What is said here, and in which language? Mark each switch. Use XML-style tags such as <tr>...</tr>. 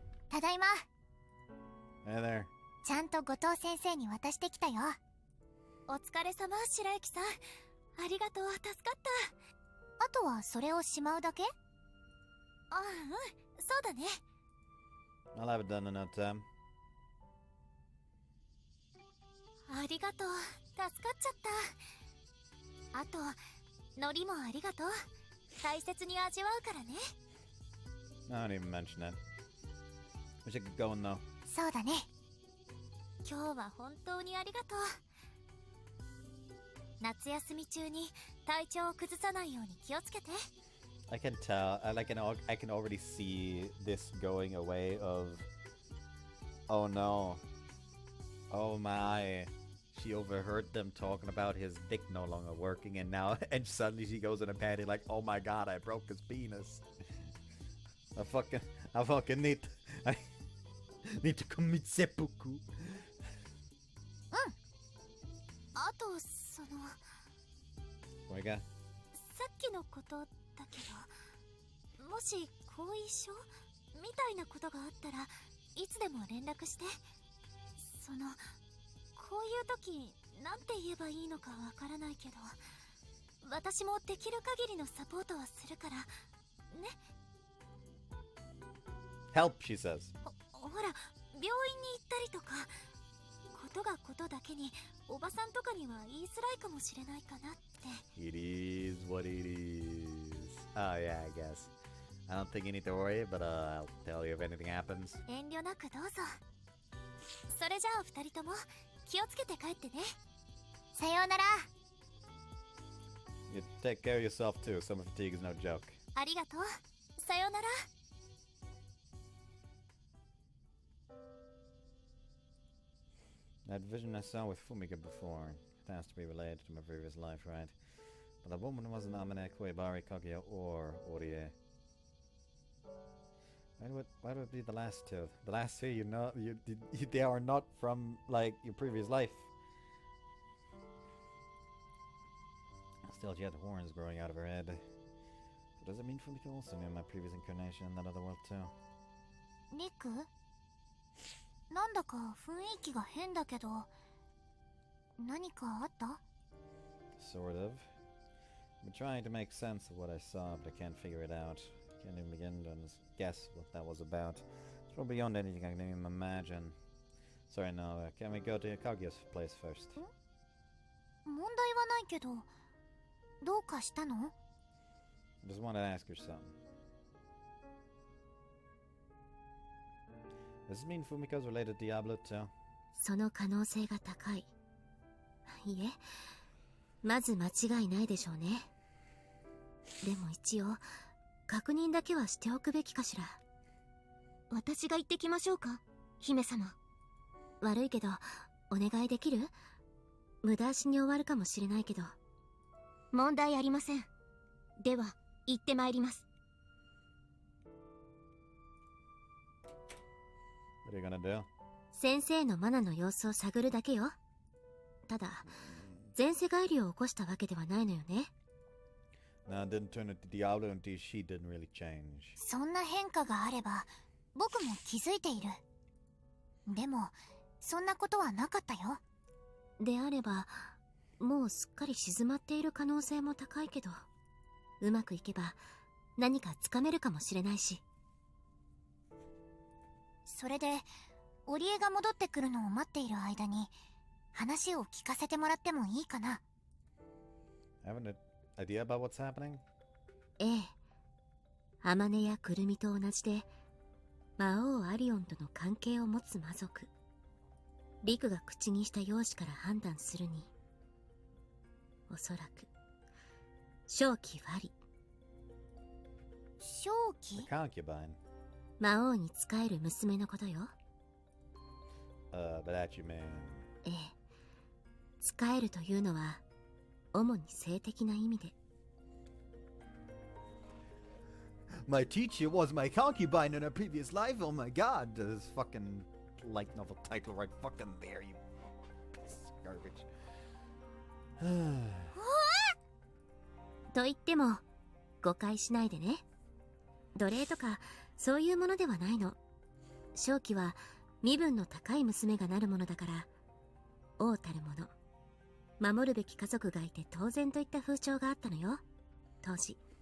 <ja>ただいま。</ja> <en>Hey there.</en> <ja>ちゃんと後藤先生に渡してきたよ。お疲れ様、白雪さん。ありがとう、助かった。あとはそれをしまうだけ？ああ、うん、そうだね。</ja> <en>I'll have it done in no time.</en> <ja>ありがとう、助かっちゃった。あと海苔もありがとう。大切に味わうからね。</ja> <en>I don't even mention it. Wish I could go in though.</en> <ja>そうだね。今日は本当にありがとう。夏休み中に体調を崩さないように気をつけて。</ja> <en>I can tell. I can already see this going away of. Oh no. Oh my. She overheard them talking about his dick no longer working, and now, and suddenly she goes in a panic like, oh my god, I broke his penis. I fucking I need to commit seppuku.</en> <ja>あとその</ja> <en>Oh my god.</en> <ja>さっきのことだけど、もし後遺症みたいなことがあったらいつでも連絡して。そのこういう時なんて言えばいいのかわからないけど、私もできる限りのサポートはするからね。</ja> <en>Help, she says.</en> <ja>ほら、病院に行ったりとか、ことがことだけにおばさんとかには言いづらいかもしれないかなって。</ja> <en>It is what it is. Oh yeah, I guess. I don't think you need to worry, but I'll tell you if anything happens.</en> <ja>遠慮なくどうぞ。それじゃあ二人とも気をつけて帰ってね。さようなら。</ja> <en>You take care of yourself too. Summer fatigue is no joke.</en> <ja>ありがとう。さようなら。</ja> <en>That vision I saw with Fumika before. It has to be related to my previous life, right? But the woman wasn't Amane Koibari Kaguya or Orie. Why would it be the last two? The last two, they are not from, like, your previous life. Still, she had horns growing out of her head. So does it mean Fumika also knew my previous incarnation in that other world too?</en> <ja>リク、なんだか雰囲気が変だけど、何かあった？</ja> <en>Sort of. I'm trying to make sense of what I saw, but I can't figure it out. Can't even begin to guess what that was about. It's probably beyond anything I can even imagine. Sorry, no. Can we go to Kaguya's place first?</en> <ja>問題はないけど、どうかしたの？</ja> <en>I just wanted to ask her something. Does this mean Fumika's related to Diablo too?</en> <ja>その可能性が高い。いえ、まず間違いないでしょうね。でも一応、確認だけはしておくべきかしら。私が行ってきましょうか、姫様。悪いけど、お願いできる？無駄足に終わるかもしれないけど。問題ありません。では、行ってまいります。</ja> <en>What are you gonna do?</en> <ja>先生のマナの様子を探るだけよ。ただ、前世返りを起こしたわけではないのよね。</ja> <en>No, it didn't turn into Diablo and she didn't really change.</en> <ja>そんな変化があれば、僕も気づいている。でも、そんなことはなかったよ。であれば、もうすっかり静まっている可能性も高いけど、うまくいけば何かつかめるかもしれないし。それで、織江が戻ってくるのを待っている間に、話を聞かせてもらってもいいかな。</ja> <en>Have an idea about what's happening?</en> <ja>ええ。天音やくるみと同じで、魔王アリオンとの関係を持つ魔族。リクが口にした容姿から判断するに、おそらく正気ファリ。正気？</ja> <en>The concubine.</en> <ja>魔王に仕える娘のことよ。</ja> <en>But that you mean...</en> <ja>ええ。仕えるというのは主に性的な意味で。</ja> <en>My teacher was my concubine in a previous life. Oh my god, this fucking light novel title right fucking there, you piece of garbage.</en> <ja>と言っても誤解しないでね。奴隷とかそういうものではないの。正気は身分の高い娘がなるものだから、王たるもの、守るべき家族がいて当然といった風潮があったのよ、当時。</ja>